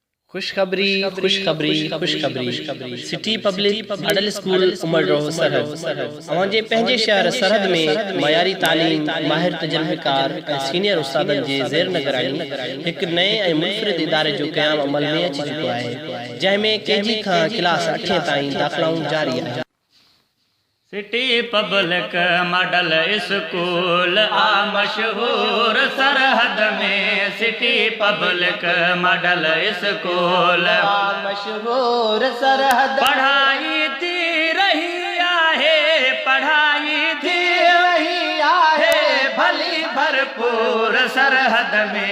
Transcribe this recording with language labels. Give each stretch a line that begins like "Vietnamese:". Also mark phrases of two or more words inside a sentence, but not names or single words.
Sindhi: खुशखबरी खुशखबरी खुशखबरी सिटी पब्लिक मॉडल स्कूल उमड़ रहो सरहद अवांजे पंहिंजे शहर सरहद में मयारी तालीम माहिर तजर्बेकार सीनियर उस्तादन जे ज़ेर निगरानी एक नए ऐं मुनफरिद इदारे जो क़याम अमल में अची चुको आहे जंहिंमें केजी खां क्लास 8 ताईं दाख़िलाऊं जारी आहे। सिटी पब्लिक मॉडल स्कूल आ मशहूर सरहद में। सिटी पब्लिक मॉडल स्कूल आ मशहूर सरहद पढ़ाई थी रही आहे, पढ़ाई थी रही आहे भली भरपूर सरहद में।